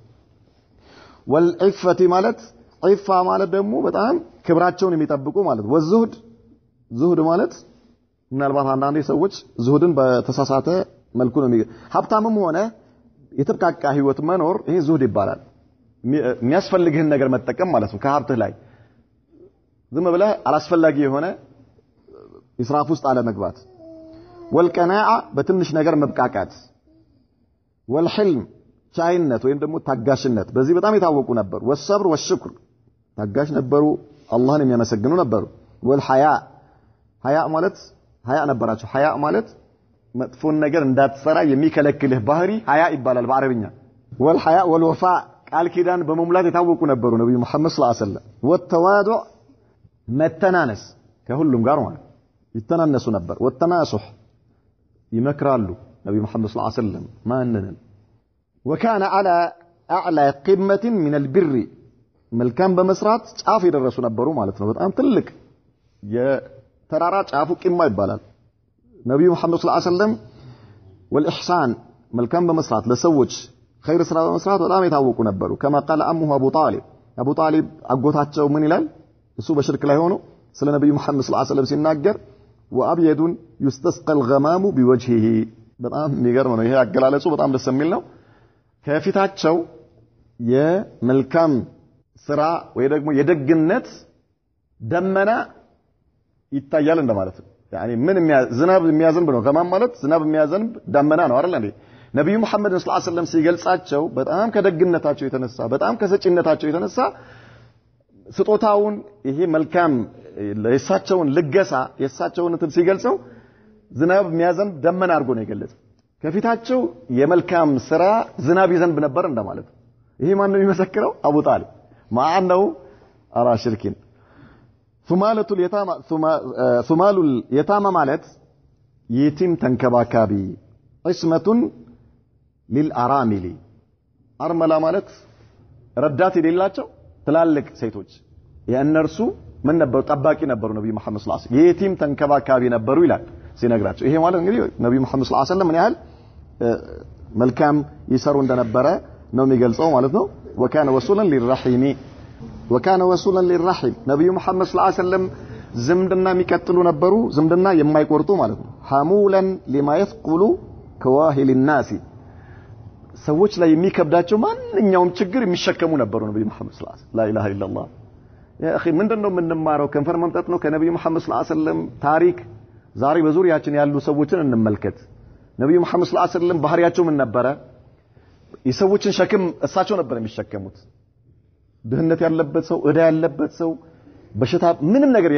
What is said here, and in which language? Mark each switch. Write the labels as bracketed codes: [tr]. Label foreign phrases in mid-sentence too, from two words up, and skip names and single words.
[am] والعفه ማለት ዒፋ ማለት ደግሞ በጣም ክብራቸውን የሚጠብቁ ማለት ወዝሁድ ማለት ምናልባት አንዳንድ ሰዎች ዝሁድን በተሳሳተ መልኩ ነው ሀብታምም ሆነ የተብቃቃ ህይወት መኖር ይሄ ዝሁድ ይባላል የሚያስፈልግህን ነገር መጠቀም ማለት ነው ከሀብትህ ላይ ዝም ብለህ አላስፈላጊ የሆነ ኢስራፍ ውስጥ አለ መግባት والقناعه በትንሽ ነገር መብቃቃት والحلم ቻይነት ወይም ደግሞ ታጋሽነት በዚህ በጣም የታወቁ ነበሩ [ar] والصبر والشكر [am] ታጋሽ ነበሩ አላህን የሚያመሰግኑ ነበሩ والحياء ሀያ ማለት ሀያ ነበራቸው ሀያ ማለት መጥፎን ነገር እንዳትሰራ የሚከለክልህ ባህሪ ሐያ ይባላል በአረብኛ [ar] والحياء والوفاء [am] ቃል ኪዳን በመሙላት የታወቁ ነበሩ ነብዩ መሐመድ [ar] صلى الله عليه وسلم [am] والتواضع መተናነስ ከሁሉም ጋር ማለት ይተናነሱ ነበር والتناصح ይመክራሉ ነብዩ መሐመድ [ar] صلى الله عليه وسلم [am] ማንነን [ar] وكان على اعلى قمه من البر [am] መልካም በመስራት ጫፍ የደረሱ ነበሩ ማለት ነው በጣም ትልቅ የተራራ ጫፉ ቂማ ይባላል ነብዩ መሐመድ [ar] صلى الله عليه وسلم [am] والإحسان መልካም በመስራት ለሰዎች خير ስራ በመስራት በጣም የታወቁ ነበሩ [ar] كما قال امه ابو طالب [am] አጎታቸው ምን ይላል እሱ በሽርክ ላይ ሆኖ ስለ ነብዩ መሐመድ [ar] صلى الله عليه وسلم [am] ሲናገር [ar] وابيض يستسقى الغمام [am] بوجهه በጣም የሚገርም ነው ይሄ አገላለጹ በጣም ደስ የሚል ነው ከፊታቸው የመልካም ስራ ወይ ደግሞ የደግነት ደመና ይታያል እንደማለት ነው يعني ምን ዝናብ የሚያዘንብ ነው ገማም ማለት ዝናብ የሚያዘንብ ደመና ነው አይደል እንዴ ነብዩ መሐመድ [ar] صلى الله عليه وسلم [am] ሲገልጻቸው በጣም ከደግነታቸው የተነሳ በጣም ከሰጪነታቸው የተነሳ ስጦታውን ይሄ መልካም ለእሳቸውን ልገሳ የእሳቸውን እንትን ሲገልጸው ዝናብ የሚያዘንብ ደመና አድርጎ ነው የገለጸው ከፊታቸው የመልካም ስራ ዝናብ ይዘንብ ነበር እንደማለት ይሄ ማን ነው የሚመሰክረው አቡ ጣሊብ ማአነው አራ ሽርኪን [ar] ثمال اليتامى [am] ማለት የቲም ተንከባካቢ እስመቱን للارامل አርመላ ማለት ረዳት የሌላቸው ትላልቅ ሴቶች የእነርሱ ምን ነበሩ ጠባቂ ነበሩ ነብዩ መሐመድ [ar] صلى الله عليه وسلم [am] የቲም ተንከባካቢ ነበሩ ይላል ሲነግራቸው ይሄ ማለት እንግዲህ ነብዩ መሐመድ [ar] صلى الله عليه وسلم [am] ምን ያህል መልካም ይሰሩ እንደነበረ ነው የሚገልጸው ማለት ነው وكان [ar] وصولا للرحم [am] ነብዩ መሐመድ [ar] صلى الله عليه وسلم [am] ዝምድና የሚቀጥሉ ነበሩ ዝምድና የማይቆርጡ ማለት ነው [ar] حمولا لما يثقل كواهل الناس [am] ሰዎች ላይ የሚከብዳቸው ማንኛውም ችግር የሚሸከሙ ነበሩ ነብዩ መሐመድ [ar] صلى الله عليه وسلم لا اله الا الله يا اخي [am] ምንድነው የምንማረው ከንፈር መምጣት ነው ከነብዩ መሐመድ [ar] صلى الله عليه وسلم [am] ታሪክ ዛሬ በዙሪያችን ያሉ ሰዎችን እንመልከት ነብዩ መሐመድ [ar] صلى الله عليه وسلم [am] ባህሪያቸው ምን ነበረ የሰዎችን ሸክም እሳቸው ነበር የሚሸከሙት ድህነት ያለበት ሰው እዳ ያለበት ሰው በሽታ ምንም ነገር